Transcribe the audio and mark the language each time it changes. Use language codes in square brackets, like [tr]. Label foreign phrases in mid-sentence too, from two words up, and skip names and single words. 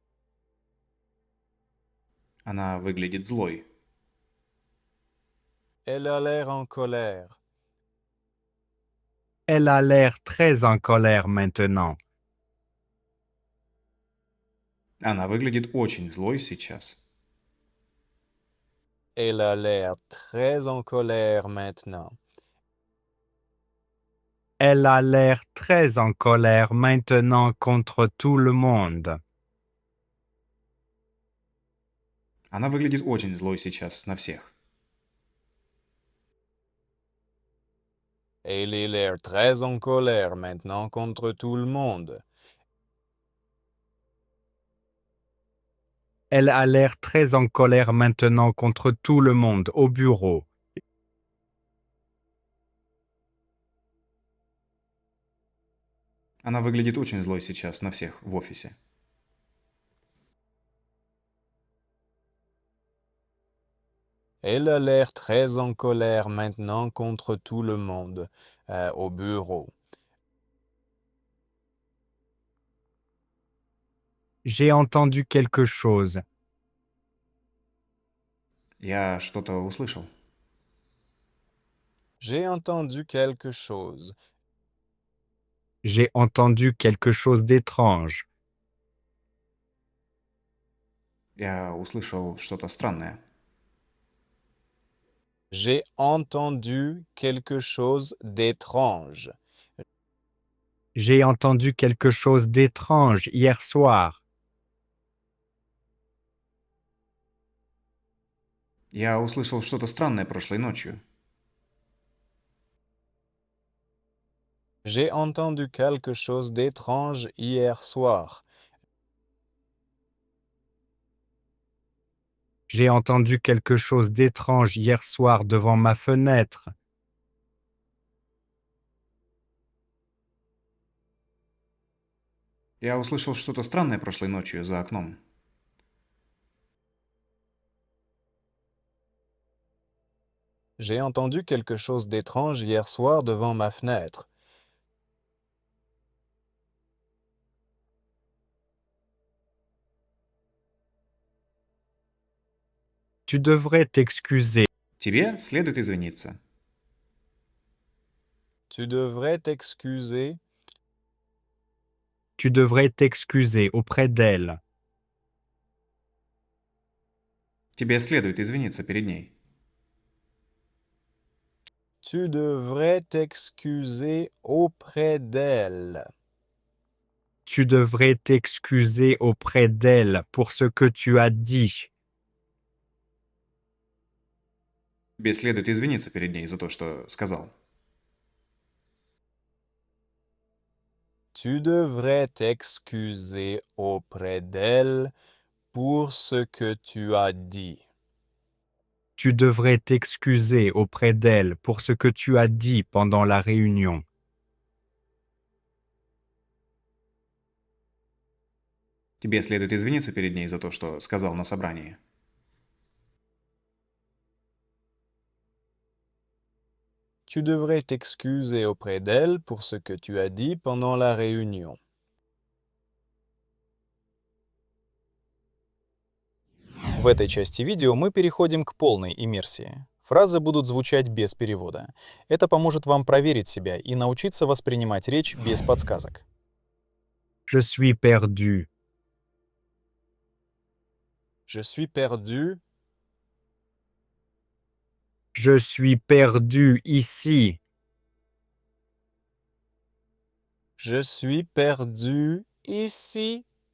[ru] Она выглядит злой. [fr] Elle a l'air en colère. Elle a l'air très en colère maintenant. [ru] Она выглядит очень злой сейчас. [fr] Elle a l'air très en colère maintenant. Elle a l'air très en colère maintenant contre tout le monde. [ru] Она выглядит очень злой сейчас на всех. [fr] Elle a l'air très en colère maintenant contre tout le monde. Elle a l'air très en colère maintenant contre tout le monde au bureau. [ru] Она выглядит очень злой сейчас на всех в офисе. [fr] Elle a l'air très en colère maintenant contre tout le monde au bureau. J'ai entendu quelque chose. [ru] Я что-то услышал. [fr] J'ai entendu quelque chose. J'ai entendu quelque chose d'étrange. [ru] Я услышал что-то странное. [fr] J'ai entendu quelque chose d'étrange. J'ai entendu quelque chose d'étrange hier soir. [ru] Я услышал что-то странное прошлой ночью. [fr] J'ai entendu quelque chose d'étrange hier soir. J'ai entendu quelque chose d'étrange hier soir devant ma fenêtre. [ru] Я услышал что-то странное прошлой ночью за окном. [fr] J'ai entendu quelque chose d'étrange hier soir devant ma fenêtre. Tu devrais t'excuser. [ru] Тебе следует извиниться. [fr] Tu devrais t'excuser. Tu devrais t'excuser auprès d'elle. [ru] Тебе следует извиниться перед ней. [fr] Tu devrais t'excuser auprès d'elle. Tu devrais t'excuser auprès d'elle pour ce que tu as dit. [ru] Тебе следует извиниться перед ней за то, что сказал. [fr] Tu devrais t'excuser auprès d'elle pour ce que tu as dit. Tu devrais t'excuser auprès d'elle pour ce que tu as dit pendant la réunion. [ru] Тебе следует извиниться перед ней за то, что сказал на собрании. [fr] Tu devrais t'excuser auprès d'elle pour ce que tu as dit pendant la réunion. [ru] В этой части видео мы переходим к полной иммерсии. Фразы будут звучать без перевода. Это поможет вам проверить себя и научиться воспринимать речь без подсказок. [fr] Je suis perdu. Je suis perdu. Je suis perdu ici. Je suis perdu ici.